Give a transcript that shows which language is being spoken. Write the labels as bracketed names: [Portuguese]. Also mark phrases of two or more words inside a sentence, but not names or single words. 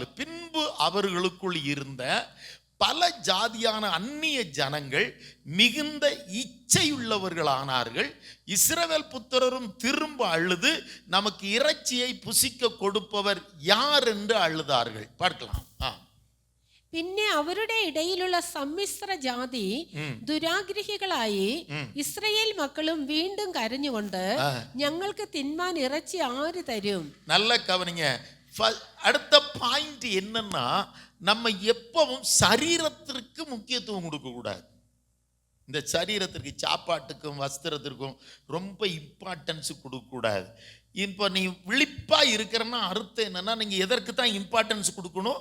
[Tamil] பின்பு அவர்களுக்குள் இருந்த பல ஜாதியான அந்நிய ஜனங்கள் மிகுந்த இச்சையுள்ளவர்களானார்கள். இஸ்ரவேல் புத்திரரும் திரும்ப அழுது, நமக்கு இறைச்சியை புசிக்க கொடுப்பவர் யார் என்று அழுதார்கள். பார்க்கலாம். [Malayalam] പിന്നെ അവരുടെ ഇടയിലുള്ള സമ്മിശ്ര ജാതി ദുരാഗ്രഹികളായി ഇസ്രയേൽ മക്കളും വീണ്ടും കരഞ്ഞുകൊണ്ട് ഞങ്ങൾക്ക് തിന്മാൻ ഇറച്ചി ആര് തരും? [Tamil] நல்ல கவனிங்க. அடுத்த பாயிண்ட் என்னன்னா, நம்ம எப்பவும் சரீரத்திற்கு முக்கியத்துவம் கொடுக்க கூடாது. இந்த சரீரத்திற்கு, சாப்பாட்டுக்கும் வஸ்திரத்திற்கும் ரொம்ப இம்பார்ட்டன்ஸ் கொடுக்க கூடாது. இப்போ நீ விழிப்பா இருக்கிறன்னா அர்த்தம் என்னன்னா, நீங்க எதற்கு தான் இம்பார்ட்டன்ஸ் கொடுக்கணும்?